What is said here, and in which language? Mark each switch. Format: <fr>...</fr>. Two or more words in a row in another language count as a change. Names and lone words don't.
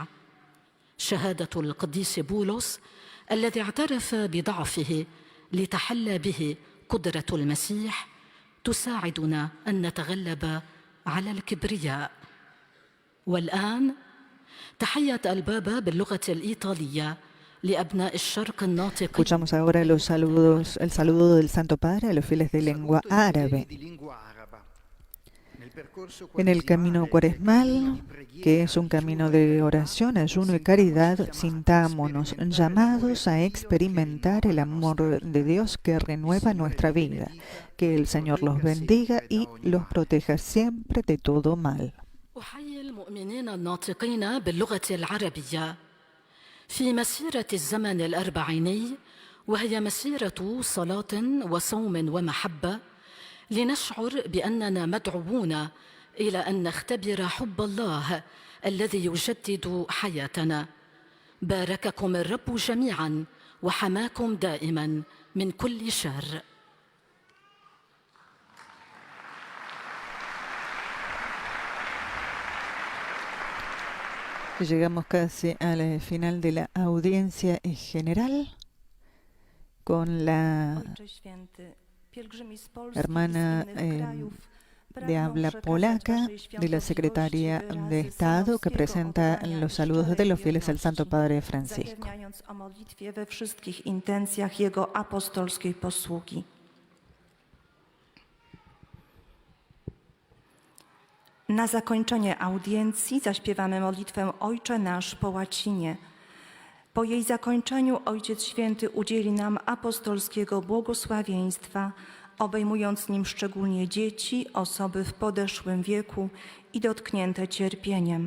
<ar>شهادة القديس بولس الذي اعترف بضعفه لتحلى به قدرة المسيح تساعدنا أن نتغلب على الكبرياء. والآن تحية البابا باللغة الإيطالية لأبناء الشرق الناطق.</ar> <es>Escuchamos ahora los saludos, el saludo del Santo Padre a los fieles de lengua árabe. En el camino cuaresmal, que es un camino de oración, ayuno y caridad, sintámonos llamados a experimentar el amor de Dios que renueva nuestra vida. Que el Señor los bendiga y los proteja siempre de todo mal.</es> <ar>أحيي المؤمنين الناطقين باللغة العربية في مسيرة الزمن الأربعيني، وهي مسيرة صلاة وصوم ومحبة، لنشعر بأننا مدعوون إلى أن نختبر حب الله الذي يجدد حياتنا. بارككم الرب جميعا وحماكم دائما من كل شر.</ar> <es>Llegamos casi al final de la audiencia general con la hermana de habla polaca de la Secretaría de Estado que presenta los saludos de los fieles al Santo Padre Francisco.</es> <pl>O modlitwie we wszystkich intencjach Jego apostolskiej posługi. Na zakończenie audiencji zaśpiewamy modlitwę Ojcze Nasz po łacinie. Po jej zakończeniu Ojciec Święty udzieli nam apostolskiego błogosławieństwa, obejmując nim szczególnie dzieci, osoby w podeszłym wieku i dotknięte cierpieniem.</pl>